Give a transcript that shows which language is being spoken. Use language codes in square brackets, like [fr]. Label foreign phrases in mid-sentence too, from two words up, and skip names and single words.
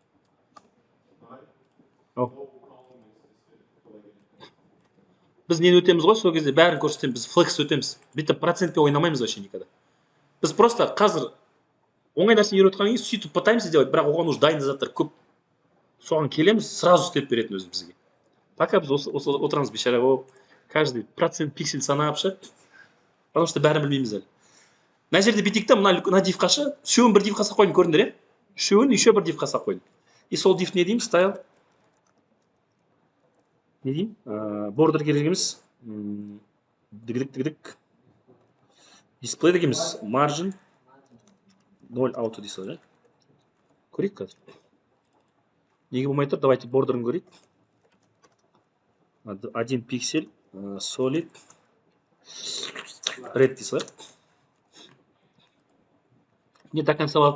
[kk] Біз нені өтеміз ғой, сол кезде бәрін көрсетеміз, біз флекс өтеміз. Бүйтіп процентпе ойнамаймыз [ru] вообще никогда. [kk] Біз просто қазір оңай нәрсені үйреткен кейін сөйтіп [ru] пытаемыз сделать, [kk] бірақ оған уже дайын заттар көп. Соған келеміз, сразу істеп беретін өзі бізге. Пока біз отырамыз бейшара болып, [ru] каждый процент [kk] пиксель санапшы, [ru] потому что [kk] бәрін білмейміз әлі. Мына жерде бүйтейік та, мына дифқа шы, үшеуін бір дифқа салып қойдым, көрдіңдер, е? Үшеуін еще бір дифқа салып қойдым. И сол диф не деймін? Style. Не деймін? Border керек емес. Дігідік. Display дегеніміз [en] margin 0 auto [kk] дейсіз, ja? Көрейік қазір. Неге болмай тұр? Давайте бордерін көрейік. 1 пиксель, [en] solid, red [kk] дейсіз, [ru] не до конца [kk] алып тұр?